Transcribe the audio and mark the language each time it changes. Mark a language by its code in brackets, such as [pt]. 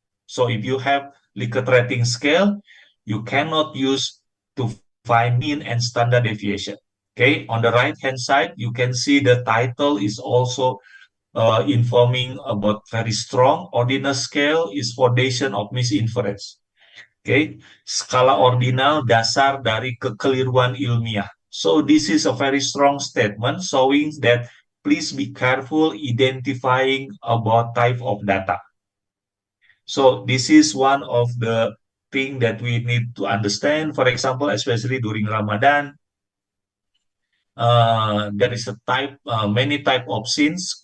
[en] So if you have Likert rating scale, you cannot use to find mean and standard deviation. Okay, on the right hand side, you can see the title is also informing about very strong ordinal scale is foundation of misinference. [id] Okay, skala ordinal dasar dari kekeliruan ilmiah. [en] So this is a very strong statement showing that please be careful identifying about type of data. So this is one of the thing that we need to understand. For example, especially during Ramadan, there is a many type of scenes.